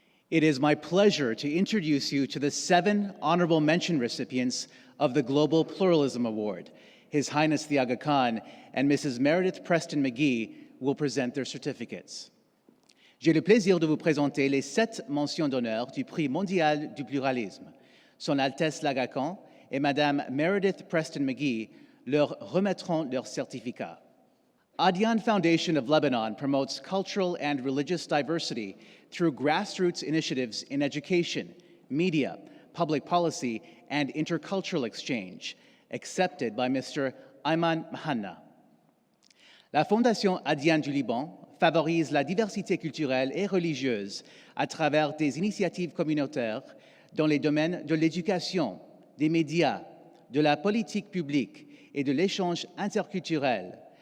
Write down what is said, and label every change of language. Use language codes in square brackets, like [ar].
[en] It is my pleasure to introduce you to the 7 honorable mention recipients of the Global Pluralism Award. His Highness the Aga Khan and Mrs. Meredith Preston McGee will present their certificates. [fr] J'ai le plaisir de vous présenter les 7 mentions d'honneur du Prix mondial du pluralisme. Son Altesse l'Aga Khan et Madame Meredith Preston McGee leur remettront leur certificat. [en] Adyan Foundation of Lebanon promotes cultural and religious diversity through grassroots initiatives in education, media, public policy, and intercultural exchange, accepted by Mr. Ayman Mahanna. [fr] La Fondation Adyan du Liban favorise la diversité culturelle et religieuse à travers des initiatives communautaires dans les domaines de l'éducation, des médias, de la politique publique et de l'échange interculturel.